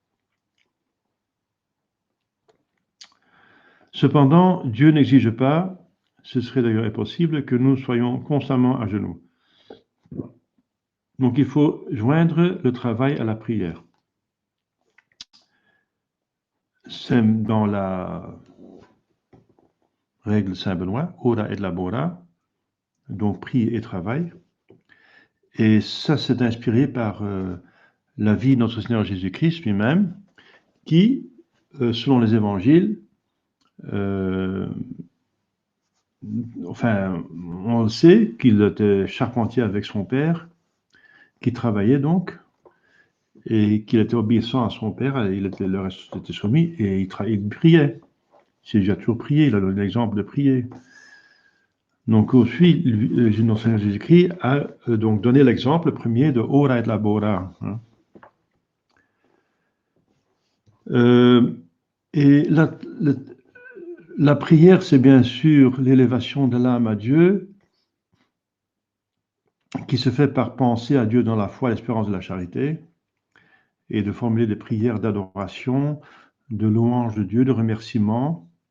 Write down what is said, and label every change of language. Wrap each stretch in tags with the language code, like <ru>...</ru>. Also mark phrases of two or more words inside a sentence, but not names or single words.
<fr>Cependant, Dieu n'exige pas, ce serait d'ailleurs impossible, que nous soyons constamment à genoux. Donc il faut joindre le travail à la prière. C'est dans la règle Saint-Benoît,</fr> <la>ora et labora,</la> <fr>donc prie et travail. Et ça, c'est inspiré par la vie de notre Seigneur Jésus-Christ lui-même, qui, selon les évangiles, enfin, on le sait qu'il était charpentier avec son père, qui travaillait donc, et qu'il était obéissant à son père, le reste était soumis, et il priait. Jésus a toujours prié, il a donné l'exemple de prier. Donc aussi, notre Seigneur Jésus-Christ a donc donné l'exemple premier de</fr> <la>ora et labora.</la> <fr>Hein. Et la prière, c'est bien sûr l'élévation de l'âme à Dieu, qui se fait par penser à Dieu dans la foi, l'espérance de la charité, et de formuler des prières d'adoration, de louange de Dieu, de remerciement,</fr>